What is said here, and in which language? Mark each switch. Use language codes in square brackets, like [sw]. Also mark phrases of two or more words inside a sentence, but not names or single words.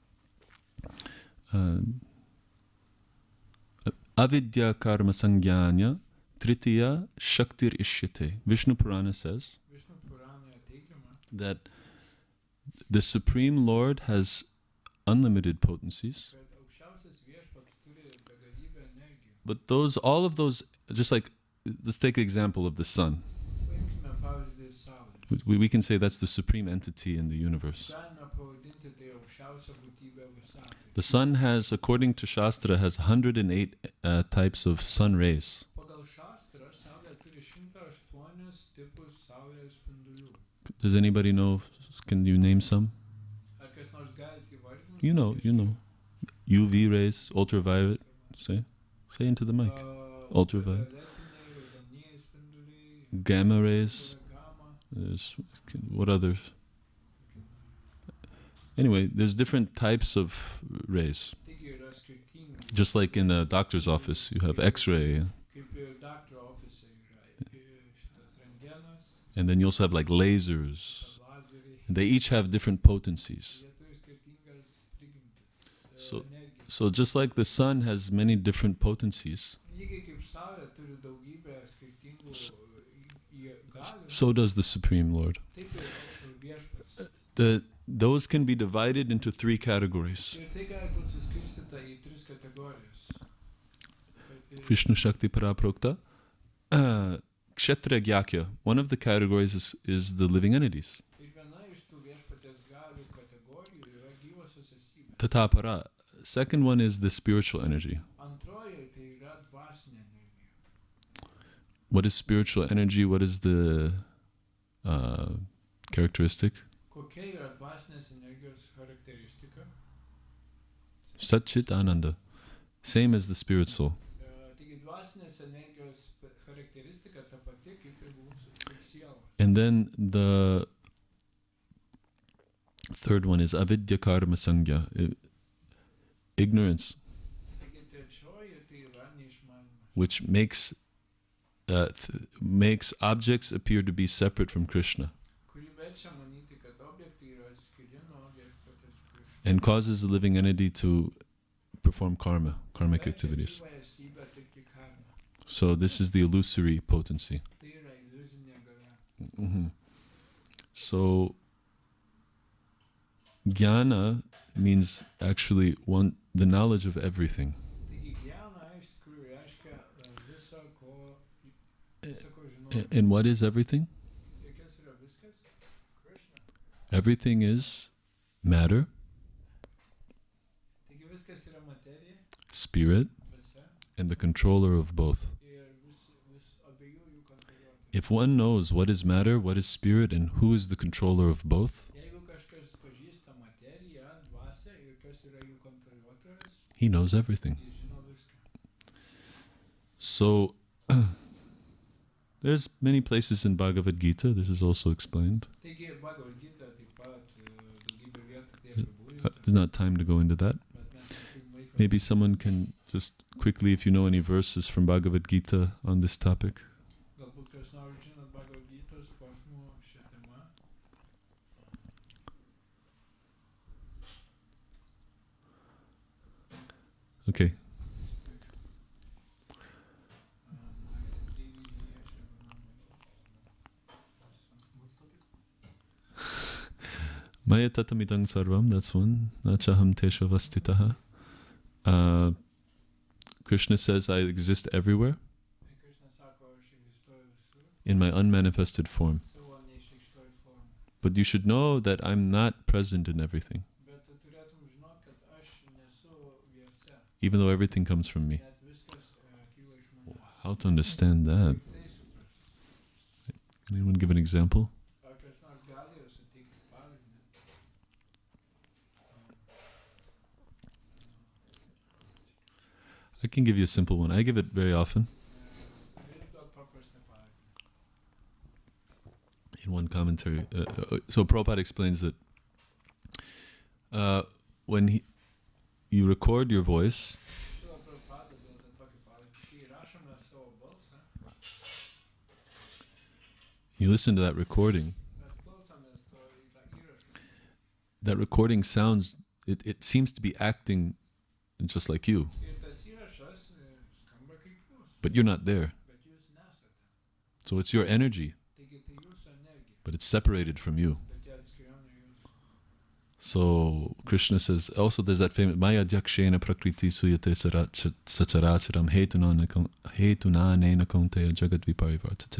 [sa] अविद्या कर्म संज्ञान्या तृतीया शक्तिर् इष्यते. [en] Vishnu Purana says [lt] Višnu Puranoje teigiama, [en] that the Supreme Lord has unlimited potencies, [lt] kad aukščiausias viešpats turi begalybę energijų. [en] but all of those, just like, let's take an example of the sun. [lt] Paimkime pavyzdį Saulės. [en] We can say that's the supreme entity in the universe. [lt] Galime pavadinti tai aukščiausia būtybė visatoje. [en] The sun has, according to Shastra, has 108 types of sun rays. [lt] Pagal Šastrą, Saulė turi 108 tipus Saulės spindulių. [en] Does anybody know? Can you name some? [lt] Ar kas nors galite įvardinti? [en] You know. UV rays, ultraviolet. Say into the mic. Ultraviolet. [lt] Ultravioletiniai, raudonieji spinduliai, [en] Gamma rays, gamma, There's what others? Anyway, there's different types of rays. [lt] Taigi yra skirtingi. [en] Just like in a doctor's office, you have X-ray, [lt] Kaip ir daktaro ofise yra šitas rengenas, [en] and then you also have like lasers. [lt] lazeriai. [en] And they each have different potencies. [lt] Jie turi skirtingas prigimtis, [en] So- [lt] energijas. [en] So just like the sun has many different potencies, [lt] Lygiai kaip Saulė turi daugybę skirtingų galių, [en] so does the Supreme Lord. [lt] taip ir viešpats. [en] Those can be divided into three categories. [lt] Ir tai gali būti suskirstyta į tris kategorijas. [sa] विष्णु शक्ति पराप्रोक्ता. क्षेत्र ज्ञाख्या. [en] One of the categories is the living entities. [lt] Ir viena iš tų viešpaties galių kategorijų yra gyvosios esybės. [sa] Tatapara. [en] Second one is the spiritual energy. [lt] Antroji tai yra dvasinė energija. [en] What is spiritual energy? What is the characteristic? [lt] Kokia yra dvasinės energijos charakteristika? [sa] सत् चित् आनन्द. [en] Same as the spirit soul. [lt] Taigi dvasinės energijos charakteristika ta pati kaip ir mūsų kaip siela. [en] And then the third one is [sa] अविद्या कर्म संज्ञा. [en] Ignorance, [lt] Taigi trečioji tai yra neišmanymas, [en] which makes objects appear to be separate from Krishna [lt] kuri verčia manyti, kad objektai yra skiri nuo viešpaties Krishnos. [en] and causes the living entity to perform karmic [lt] Verčia [en] activities. [lt] gyvą esybę atlikti karmą. [en] So this is the illusory potency. [lt] Tai yra iliuzinė galia. Mhm. [en] So jnana means actually the knowledge of everything. [lt] Taigi gyana iš tikrųjų reiškia viso ko žinoti. [en] And what is everything? [lt] Ir kas yra viskas? Krishna. [en] Everything is matter, [lt] Taigi viskas yra materija, [en] spirit, [lt] dvasia [en] and the controller of both. [lt] ir vis abiejų jų kontroliuoti. [en] If one knows what is matter, what is spirit, and who is the controller of both, [lt] Jeigu kažkas pažįsta materiją, dvasią ir kas yra jų kontroliuotojas, [en] he knows everything. [lt] jis žino viską. [en] So there's many places in Bhagavad Gita, this is also explained. [lt] Taigi Bhagavad Gita taip pat daugybė vietų tai apibūdinta, [en] There's not time to go into that. [lt] bet mes neturim laiko. [en] Maybe someone can just quickly, if you know any verses from Bhagavad Gita on this topic. [lt] Galbūt kas nors žinot Bhagavad Gitos posmų šią temą. [en] Okay. [sa] मया ततमिदं सर्वम्, [en] that's one. [sa] नचाहं तेष वस्थितः. [en] Krishna says, I exist everywhere [lt] Krishna sako, aš egzistuoju visur, [en] in my unmanifested form. [lt] savo neišreikštoj formoj. [en] But you should know that I'm not present in everything, [lt] Bet tu turėtum žinot, kad aš nesu viese, [en] even though everything comes from me. [lt] net viskas kyla iš manęs. [en] How to understand that? [lt] Kaip tai suprasti? [en] Anyone give an example? Ar kas nors gali suteikti pavyzdį? I can give you a simple one. I give it very often. [lt] Galiu duoti paprastą pavyzdį. [en] In one commentary. So Prabhupada explains that when you record your voice, [lt] Šila Prabhupada duoda tokį pavyzdį. Kai rašome savo balsą, [en] you listen to that recording. [lt] mes klausomės to įrašo. [en] That recording sounds, it seems to be acting just like you, [lt] Ir tas įrašas skamba kaip jūs, [en] but you're not there. [lt] bet jūs nesate. [en] So it's your energy, [lt] Taigi tai jūsų energija, [en] but it's separated from you. [lt] bet jie atskiriama nuo jūsų. [en] So Krishna says, also there's that famous [sa] मया ध्यक्षेण प्रकृति सूयते सचराचरम् हेतुनानेन कौन्तेय जगत् विपरिवर्तते.